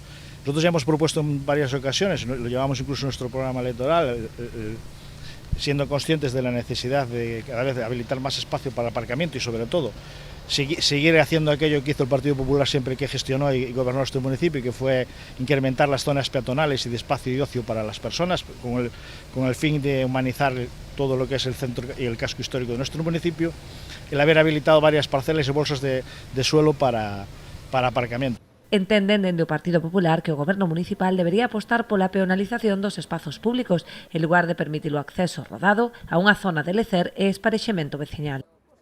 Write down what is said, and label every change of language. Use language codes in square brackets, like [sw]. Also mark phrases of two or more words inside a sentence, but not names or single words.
[es] Nosotros ya hemos propuesto en varias ocasiones, lo llevamos incluso en nuestro programa electoral, siendo conscientes de la necesidad de cada vez de habilitar más espacio para aparcamiento y sobre todo seguir haciendo aquello que hizo el Partido Popular siempre que gestionó y gobernó este municipio, que fue incrementar las zonas peatonales y de espacio y ocio para las personas con el fin de humanizar todo lo que es el centro y el casco histórico de nuestro municipio, el haber habilitado varias parcelas y bolsas de suelo para aparcamiento. [gl] Entenden dende o Partido Popular que o Goberno municipal debería apostar pola peonalización dos espazos públicos en lugar de permitir o acceso rodado a unha zona de lecer e esparexemento veciñal.